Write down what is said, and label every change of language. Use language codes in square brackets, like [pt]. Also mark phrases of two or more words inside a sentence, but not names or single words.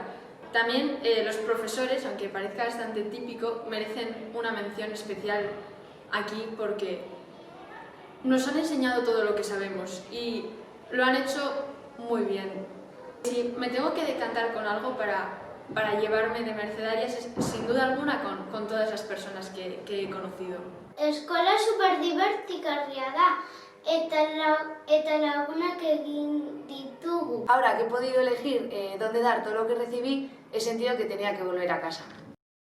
[es] También los profesores, aunque parezca bastante típico, merecen una mención especial aquí porque nos han enseñado todo lo que sabemos y lo han hecho muy bien. Si me tengo que decantar con algo para llevarme de Mercedarias es sin duda alguna con todas las personas que he conocido. [eu] Eskola superdibertigarria da eta lagunak egin ditugu. [es] Ahora que he podido elegir dónde dar todo lo que recibí, he sentido que tenía que volver a casa.